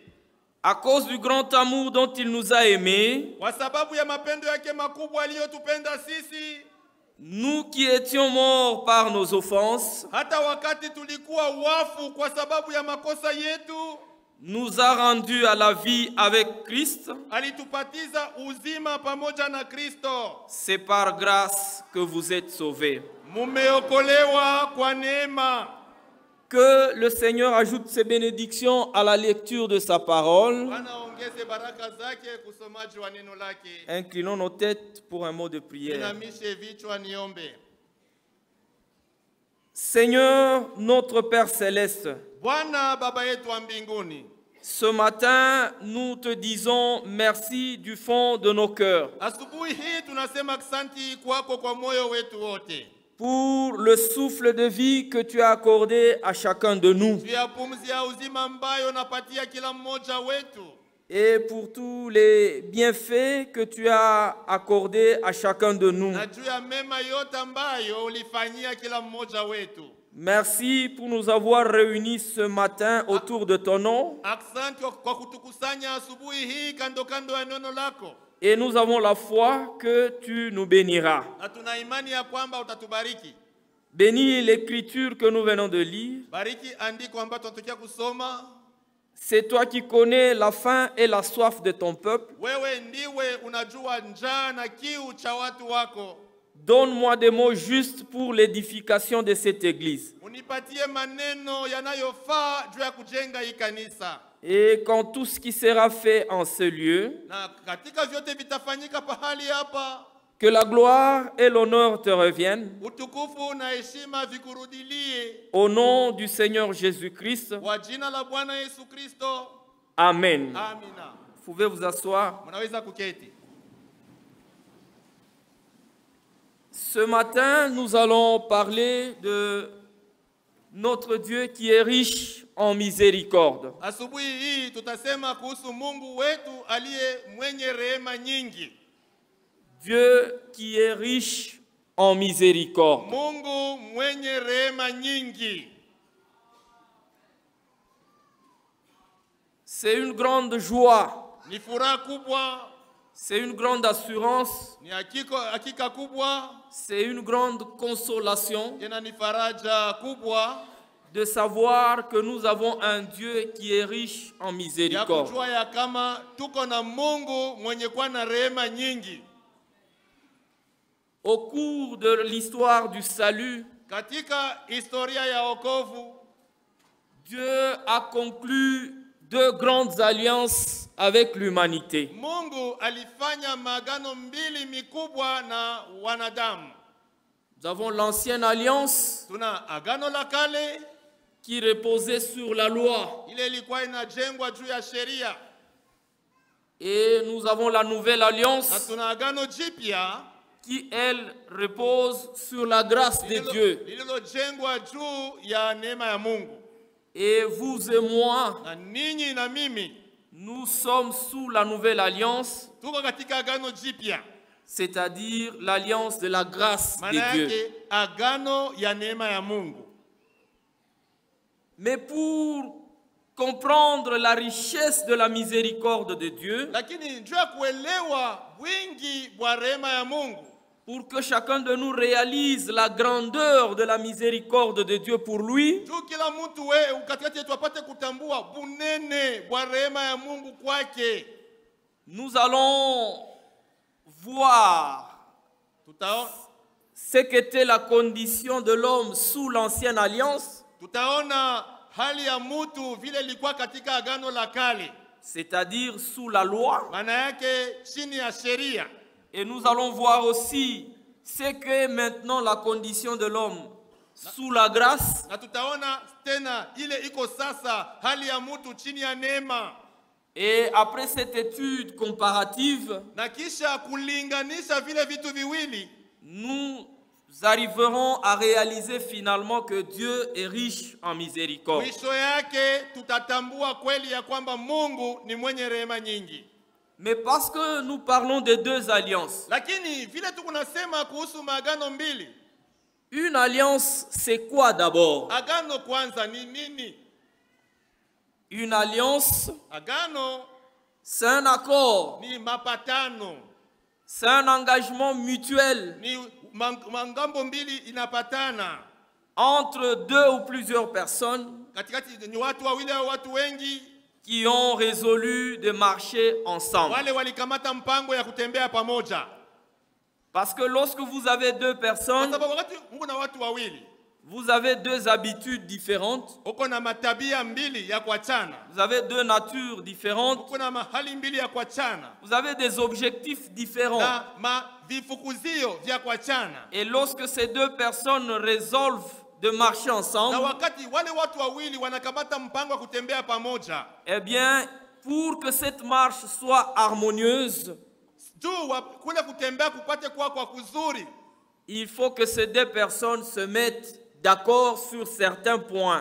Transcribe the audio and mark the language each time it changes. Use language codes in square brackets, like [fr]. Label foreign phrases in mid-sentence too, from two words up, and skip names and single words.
[fr] à cause du grand amour dont il nous a aimés, [sw] kwa sababu ya mapendo yake makubwa aliyotupenda sisi, [fr] nous qui étions morts par nos offenses, [sw] hata wakati tulikuwa wafu kwa sababu ya makosa yetu, [fr] nous a rendus à la vie avec Christ. [sw] alitupatiza uzima pamoja na Kristo. [fr] C'est par grâce que vous êtes sauvés. [sw] Mumeokolewa kwa neema. [fr] Que le Seigneur ajoute ses bénédictions à la lecture de sa parole. [sw] Bwana ongeze baraka zake kusomaji wa neno lake. [fr] Inclinons nos têtes pour un mot de prière. [sw] Inamishe vichwa niombe. [fr] Seigneur, notre Père céleste, [sw] Bwana baba yetu wa mbinguni, [fr] ce matin, nous te disons merci du fond de nos cœurs [sw] asubuhi hii tunasema asante kwako kwa moyo wetu wote, [fr] pour le souffle de vie que tu as accordé à chacun de nous [sw] juu ya pumzi ya uzima ambayo unapatia kila mmoja wetu, [fr] et pour tous les bienfaits que tu as accordés à chacun de nous. [sw] na juu ya mema yote ambayo ulifanyia kila mmoja wetu. [fr] Merci pour nous avoir réunis ce matin autour de ton nom. [sw] Asante kwa kutukusanya asubuhi hii kando kando ya neno lako. [fr] Et nous avons la foi que tu nous béniras. [sw] Na tuna imani ya kwamba utatubariki. [fr] Bénis l'écriture que nous venons de lire. [sw] Bariki andiko ambalo tunatokea kusoma. [fr] C'est toi qui connais la faim et la soif de ton peuple. [sw] Wewe ndiwe unajua njaa na kiu cha watu wako. [fr] Donne-moi des mots justes pour l'édification de cette église. [sw] Unipatie maneno yanayofaa juu ya kujenga hii kanisa. [fr] Et quand tout ce qui sera fait en ce lieu, [sw] Na katika vyote vitafanyika pahali hapa, [fr] que la gloire et l'honneur te reviennent. [sw] utukufu na heshima vikurudilie. [fr] Au nom du Seigneur Jésus-Christ. [sw] Kwa jina la Bwana Yesu Kristo. [fr] Amen. [sw] Amina. [fr] Vous pouvez vous asseoir. [sw] Mnaweza kuketi. [fr] Ce matin, nous allons parler de notre Dieu qui est riche en miséricorde. [sw] Asubuhi hii tutasema kuhusu Mungu wetu aliye mwenye rehema nyingi. [fr] Dieu qui est riche en miséricorde. [sw] Mungu mwenye rehema nyingi. [fr] C'est une grande joie. [sw] Ni furaha kubwa. [fr] C'est une grande assurance. [sw] Ni hakika kubwa. [fr] C'est une grande consolation [sw] Tena ni faraja kubwa [fr] de savoir que nous avons un Dieu qui est riche en [sw] ya [fr] miséricorde. [sw] kujua ya kama tuko na Mungu mwenye kuwa na rehema nyingi. [fr] Au cours de l'histoire du salut, [sw] Katika historia ya wokovu, [fr] Dieu a conclu deux grandes alliances avec l'humanité. [sw] Mungu alifanya maagano mbili mikubwa na wanadamu. [fr] Nous avons l'ancienne alliance [sw] Tuna agano la kale, [fr] qui reposait sur la loi. [sw] ile ilikuwa inajengwa juu ya sheria, [fr] Et nous avons la nouvelle [sw] na [fr] alliance [sw] tuna agano jipya [fr] qui, elle, repose sur la grâce de Dieu. [sw] lililojengwa juu ya neema ya Mungu. [fr] Et vous et moi, [sw] Na ninyi na mimi [fr] nous sommes sous la nouvelle alliance, [sw] tuko katika agano jipya, [fr] c'est-à-dire l'alliance de la grâce [sw] maana [fr] de Dieu. [sw] yake agano ya neema ya Mungu. [fr] Mais pour comprendre la richesse de la miséricorde de Dieu, [sw] Lakini juu ya kuelewa wingi wa rehema ya Mungu, [fr] pour que chacun de nous réalise la grandeur de la miséricorde de Dieu pour lui, [sw] juu kila mtu katikati yetu apate kutambua bunene wa rehema ya Mungu kwake. [fr] nous allons voir ce qu'était la condition de l'homme sous l'ancienne alliance, [sw] Tutaona hali ya mtu vile ilikuwa katika agano la kale, [fr] c'est-à-dire sous la loi. [sw] maana yake chini ya sheria. [fr] Et nous allons voir aussi ce qu'est maintenant la condition de l'homme sous la grâce. [sw] Na tutaona tena ile iko sasa hali ya mtu chini ya neema. [fr] Et après cette étude comparative, [sw] Na kisha kulinganisha vile vitu viwili, [fr] nous arriverons à réaliser finalement que Dieu est riche en miséricorde. [sw] mwisho yake tutatambua kweli ya kwamba Mungu ni mwenye rehema nyingi. [fr] Mais parce que nous parlons de deux alliances, [sw] Lakini vile tukunasema kuhusu maagano mbili, [fr] Une alliance, c'est quoi d'abord? [sw] Agano kwanza ni nini? [fr] Une alliance, [sw] Agano [fr] c'est un accord, [sw] ni mapatano, [fr] c'est un engagement mutuel [sw] ni mangambo mbili inapatana [fr] entre deux ou plusieurs personnes [sw] katikati, ni watu wawili au watu wengi [fr] qui ont résolu de marcher ensemble. [sw] wale walikamata mpango ya kutembea pamoja. [fr] Parce que lorsque vous avez deux [sw] Kwa [fr] personnes, [sw] sababu wakati Mungu na watu wawili [fr] vous avez deux habitudes différentes, [sw] uko na matabia mbili ya kuachana, [fr] vous avez deux natures différentes, [sw] uko na mahali mbili ya kuachana [fr] vous avez des objectifs différents. [sw] na vifukuzio vya kuachana. [fr] Et lorsque ces deux personnes résolvent de marcher [sw] Na [fr] ensemble, [sw] wakati wale watu wawili wanakamata mpango wa kutembea pamoja, [fr] eh bien, pour que cette marche soit harmonieuse, [sw] juu kule kutembea kupate kuwa kwa kuzuri, [fr] il faut que ces deux personnes se mettent d'accord sur certains points.